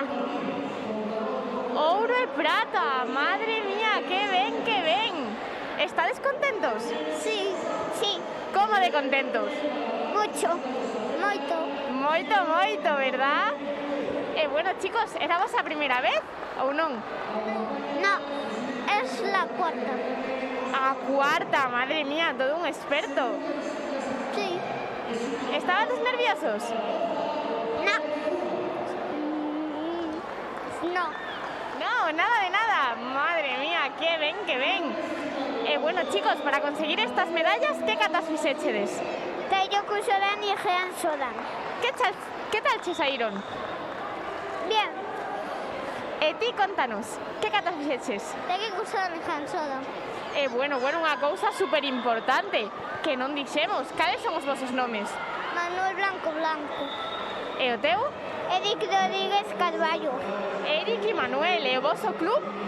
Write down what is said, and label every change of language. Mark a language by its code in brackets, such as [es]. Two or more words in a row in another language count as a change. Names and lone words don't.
[gl] Ouro e prata, madre mía, que ben, que ben. ¿Estades contentos? [es] Sí, sí. [gl] Como de contentos? Mucho, moito. Moito, moito, verdad? Bueno chicos, era vosa primeira vez ou non? [es] No. Es la cuarta. [gl] A cuarta, madre mía, todo un experto. [es] Sí. ¿Estaban nerviosos? No. No. No, nada de nada. [gl] Madre mía, que ven, que ven. Bueno, chicos, para conseguir estas medallas, ¿qué catas fixéchedes? [es] Tello Cusoran y Jean Sodan. [gl] ¿Qué tal chesairon? [es] Bien. [gl] E ti contanos, que catas fixeches? [es] Tello Cusoran y Jean Sodan. [gl] Bueno, unha cousa super importante que non dixemos. Cales son os vosos nomes? Manuel Blanco Blanco. E o teu? Eric Rodríguez Carballo. Eric e Manuel. E o voso club?